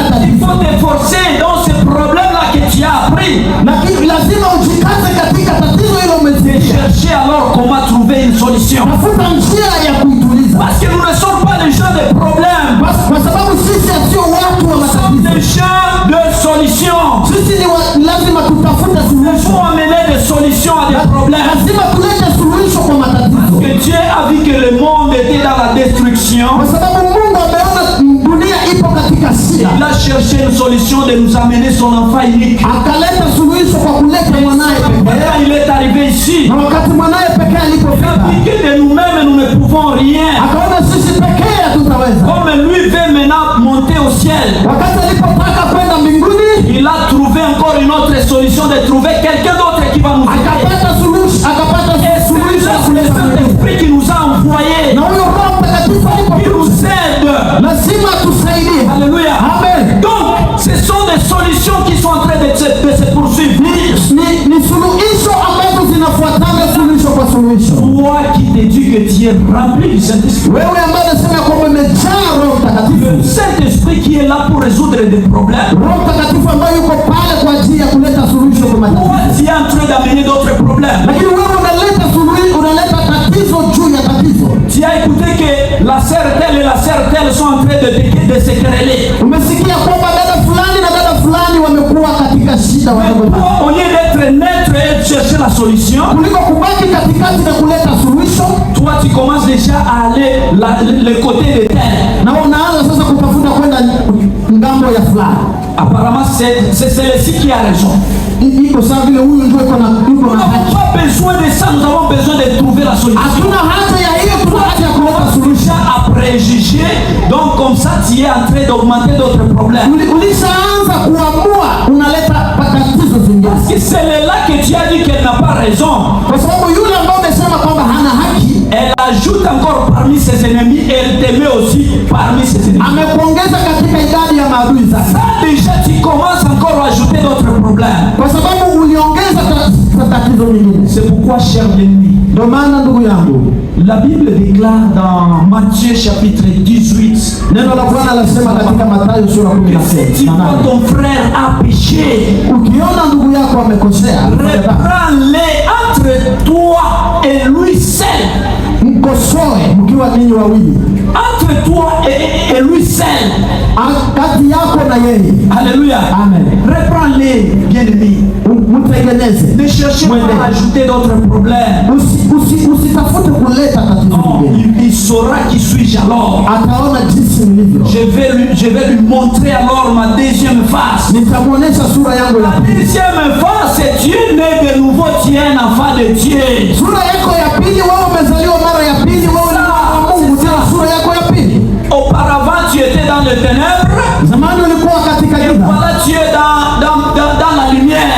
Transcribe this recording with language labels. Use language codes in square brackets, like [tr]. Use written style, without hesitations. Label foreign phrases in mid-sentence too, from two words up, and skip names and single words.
[fr] Il [sw] tatizo. [fr] faut t'efforcer dans ce problème-là que tu as appris. [sw] Lakini lazima ujikaze katika tatizo hilo [fr] Et [sw] umezidisha. [fr] chercher alors comment trouver une solution. [sw] Tafuta njia ya kuituliza. [fr] Parce que nous ne sommes pas des gens de problèmes. [sw] Kwa sababu sisi sio watu wa [fr] Nous sommes [sw] matatizo. [fr] des gens de solutions. [sw] Sisi lazima tutafute [fr] Il [sw] suluhisho. [fr] faut amener des solutions à des problèmes. [sw] Lazima tulete suluhisho kwa matatizo. [fr] Que Dieu a vu que le monde était dans la destruction. [sw] Kwa sababu Mungu ameona dunia ipo katika shida. [fr] Il a cherché une solution de nous amener son enfant unique. [sw] Akaleta suluhisho kwa kuleta mwanaye pekee. [fr] Quand il est arrivé ici, [sw] Na wakati mwanaye pekee [fr] il a [sw] alipofika, [fr] vu que de nous-mêmes nous ne pouvons rien. [sw] akaona sisi pekee hatutaweza. [fr] Comme lui veut maintenant monter au ciel, [sw] Wakati alipotaka kwenda mbinguni, [fr] il a trouvé encore une autre solution de trouver quelqu'un d'autre qui va nous aider. [sw] akapata suluhisho ya [fr] C'est [sw] kuleta [fr] le [sw] mbinguni. [fr] Saint-Esprit qui nous a envoyés, [sw] Na huyo Roho Mtakatifu [fr] qui [sw] alipokuja, [fr] nous aide. [sw] lazima tusaidie. [fr] Alléluia. Amen. Donc, ce sont des solutions qui sont en train de se poursuivre. [sw] Ni suluhisho ambazo zinafuatana suluhisho kwa suluhisho. [fr] Toi qui te dis que tu es rempli du Saint-Esprit. [sw] Wewe ambaye unasema kwamba umejaa Roho Mtakatifu, [fr] Le Saint-Esprit qui est là pour résoudre des problèmes. [sw] Roho Mtakatifu ambaye yuko pale kwa ajili ya kuleta suluhisho kwa [fr] Toi, [sw] matatizo. [fr] tu es en train d'amener d'autres problèmes. [sw] Lakini wewe unaleta suluhisho, unaleta tatizo juu ya tatizo. [fr] Tu as écouté que la sœur telle et la sœur telle sont en train de se quereller. [sw] Umesikia kwamba dada fulani na dada fulani wamekuwa katika shida [fr] Mais [sw] wadogo. [fr] toi, au lieu d'être neutre et de chercher la solution, [sw] Kuliko kubaki katikati na kuleta suluhisho, [fr] toi tu commences déjà à aller le côté de tel. [sw] na unaanza sasa kutafuta kwenda ngambo ya fulani. [fr] Apparemment, c'est celui-ci qui a raison. [sw] Iko sawa vile huyu ndio iko na [fr] Nous n'avons [sw] haki. [fr] pas besoin de ça, nous avons besoin de trouver la solution. [sw] Hatuna haja ya hiyo, tuna haja ya kuleta suluhisho. [fr] Déjà à préjuger, donc comme ça tu es en train d'augmenter d'autres problèmes. [sw] Ulishaanza kuamua unaleta tatizo zingine, [fr] Parce que c'est là que tu as dit qu'elle n'a pas raison. [sw] kwa sababu yule ambaye umesema kwamba hana haki [fr] Elle ajoute encore parmi ses ennemis et elle te met aussi parmi ses ennemis. [sw] amekuongeza katika idadi ya maadui zake, [fr] Ça déjà tu commences encore à ajouter d'autres problèmes. [sw] kwa sababu uliongeza tatizo nyingine. [fr] C'est pourquoi, cher ennemi, [sw] Ndio maana ndugu yangu, [fr] la Bible déclare dans Matthieu chapitre 18, [sw] neno la Bwana lasema katika Mathayo sura [fr] si [sw] 17, [fr] toi ton frère a péché, [sw] ukiona ndugu yako amekosea, [fr] reprends-les entre toi et lui seul. [sw] mkosoe mkiwa ninyi wawili, [fr] Entre toi et lui seul. [sw] kati yako na yeye. [fr] Alléluia. Amen. Reprends-les, bien-aimés. [sw] Mtengeneze. [fr] Ne cherchez pas à ajouter d'autres problèmes. [sw] Usitafute kuleta tatizo lingine. [fr] Il saura qui suis-je alors. [sw] Ataona jinsi nilivyo. [fr] Je vais lui montrer alors ma deuxième face. [sw] Nitamuonesha sura yangu ya [fr] La [sw] pili. [fr] deuxième face, c'est Dieu né de nouveau, tu es un enfant de Dieu. [sw] Sura yako ya pili, wewe umezaliwa mara ya pili, wewe ni mwana wa Mungu. Tena sura yako ya pili. [fr] Auparavant, tu étais dans les ténèbres. [sw] Zamani ulikuwa katika [fr] Et [sw] giza. [fr] voilà, tu es dans la lumière.